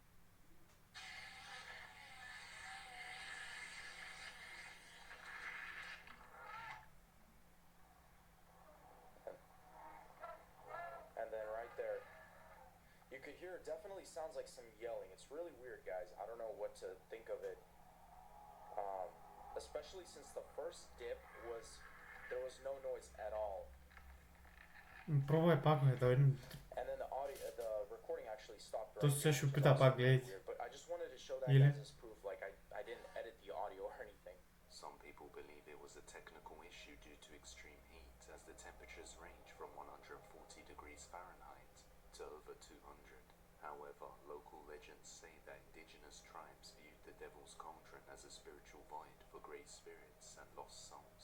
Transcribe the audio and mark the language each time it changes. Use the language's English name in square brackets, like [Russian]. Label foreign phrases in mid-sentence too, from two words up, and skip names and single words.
[English] And then right there, you could hear it definitely sounds like some yelling. It's really weird, guys. I don't know what to think of it. Especially since the first dip there was no noise at all. [Bulgarian] Пробвай пак, да видим. [English] And then the recording actually stopped. [Bulgarian] То сега ще опита пак, гледайте. [English] But I just wanted to show that [Bulgarian] Или? [English] guys as proof. Like I didn't edit the audio or anything. Some people believe it was a technical issue due to extreme heat, as the temperatures range from 140 degrees Fahrenheit to over 200. However, local legends say that indigenous tribes viewed the Devil's Cauldron as a spiritual void for great spirits and lost souls.